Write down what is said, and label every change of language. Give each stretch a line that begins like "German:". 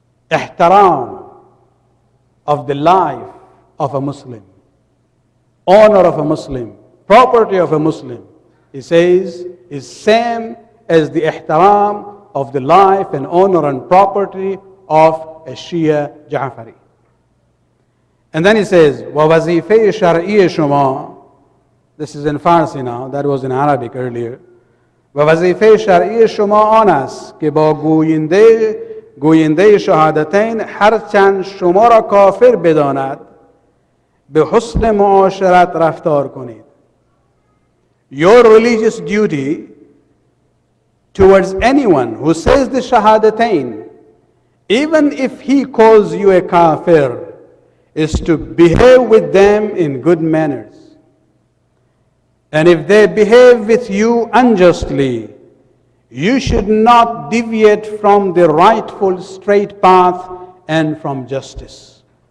English: Ihtaram of the life of a Muslim, honor of a Muslim, property of a Muslim, he says, is same as the ihtaram of the life and honor and property of a Shia Ja'fari. And then he says,
Persian: وَوَظِيفَةِ شَرْعِيَ شُمَا.
English: This is in Farsi now, that was in Arabic earlier.
Persian: وَوَظِيفَةِ شَرْعِيَ شُمَا آن است که با گوینده شهادتین هرچند شما را کافر بداند به حسن معاشرت رفتار کنید.
English: Your religious duty towards anyone who says the shahadatain, even if he calls you a kafir, is to behave with them in good manners. And if they behave with you unjustly, you should not deviate from the rightful straight path and from justice.